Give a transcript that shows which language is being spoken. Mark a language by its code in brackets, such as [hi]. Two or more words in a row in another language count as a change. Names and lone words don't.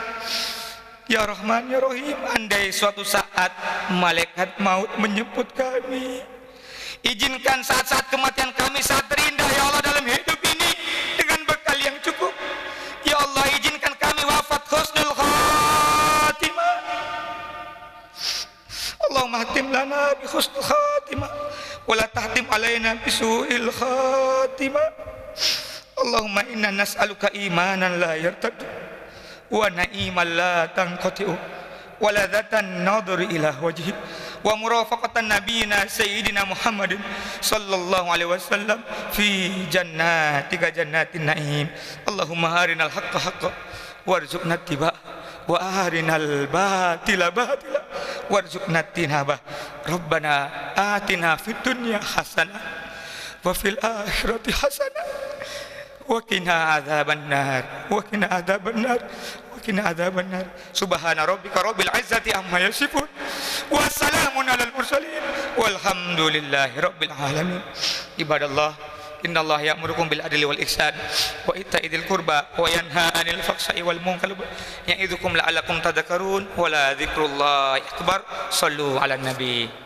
[ar] يا رحمن يا رحيم, [id] andai suatu saat malaikat maut menjemput kami, izinkan saat-saat kematian kami saat terindah [ar] يا الله [id] dalam hidup ini dengan bekal yang cukup. Ya Allah, izinkan kami wafat [ar] حسن الخاتمة. اللهم ختم لنا بحسن الخاتمة ولا تختم علينا بسوء الخاتمة. اللهم إنا نسألك إيمانا لا يرتد ونعيما لا تنقطع ولذة النظر إلى وجهك ومرافقة نبينا سيدنا محمد صلى الله عليه وسلم في جنتك جنة النعيم. اللهم أرنا الحق حقا وارزقنا اتباعه وأرنا الباطل باطلا وارزقنا اجتنابه. ربنا آتنا في الدنيا حسنة وفي الآخرة حسنة وقنا عذاب النار وقنا عذاب النار وقنا عذاب النار. سبحان ربك رب العزة عما يصفون وسلام على المرسلين والحمد لله رب العالمين. عباد الله إن الله يأمركم بالعدل والإحسان وإيتاء ذي القربى وينهى عن الفحشاء والمنكر يعظكم لعلكم تذكرون ولذكر الله أكبر. صلوا على النبي.